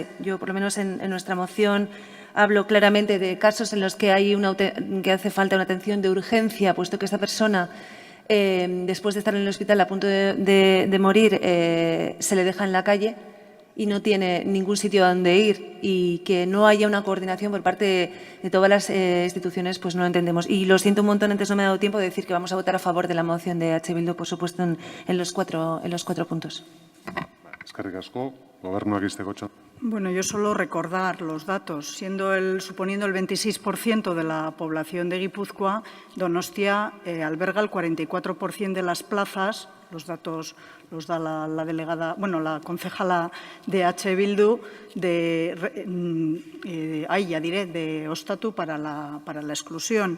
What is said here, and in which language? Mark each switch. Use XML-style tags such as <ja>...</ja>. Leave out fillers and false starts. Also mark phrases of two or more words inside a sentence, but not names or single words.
<es>Yo, por lo menos en nuestra moción, hablo claramente de casos en los que hace falta una atención de urgencia, puesto que esta persona, después de estar en el hospital a punto de morir, se le deja en la calle y no tiene ningún sitio a donde ir, y que no haya una coordinación por parte de todas las instituciones, pues no lo entendemos. Y lo siento un montón, antes no me ha dado tiempo de decir que vamos a votar a favor de la moción de H. Bildu, por supuesto, en los cuatro puntos.</es> <eu>Eskerrik asko, Gobernuak izteko txanda.</eu> <es>Bueno, yo solo recordar los datos. Suponiendo el 26% de la población de Guipúzcoa, Donostia alberga el 44% de las plazas. Los datos los da la delegada, bueno, la concejala de H. Bildu, de Ostatu para la exclusión.</es>